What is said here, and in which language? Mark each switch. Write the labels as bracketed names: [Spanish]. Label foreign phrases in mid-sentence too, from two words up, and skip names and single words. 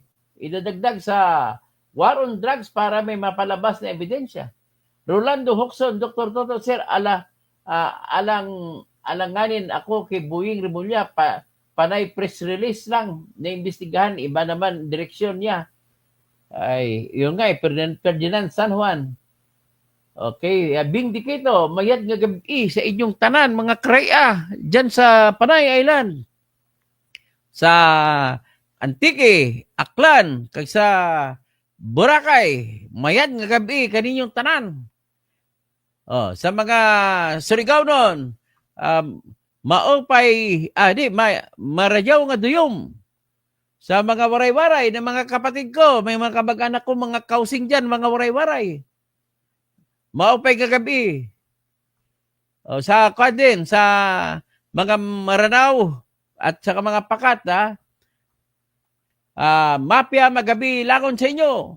[Filipino] Idadagdag sa war on drugs para may mapalabas na ebidensya. Rolando Hoxon, Dr. Toto, sir, alanganin ako kay Boying Remulla, panay press release lang na imbestigahan, iba naman direksyon niya. Ay, yun nga, Ferdinand San Juan. [Kinaray-a] Okay, Bing Dikito, mayad nga gabi sa inyong tanan, mga kraya, [Filipino] dyan sa [Kinaray-a] Panay Island. Sa Antique, Aklan, kag sa Boracay, mayad nga gabi kaninyong tanan. [Filipino] Sa mga Surigao nun, [Surigaonon] marayaw nga duyom. [Filipino] Sa mga waray-waray na mga kapatid ko, may mga kamag-anak ko, mga kausing dyan, mga waray-waray. [Waray] Maupay kagabi. [Filipino] Sa Kwadin, sa mga Maranao at sa mga Pakat, [Maranao] mapya magabi lagon [Filipino] sa inyo.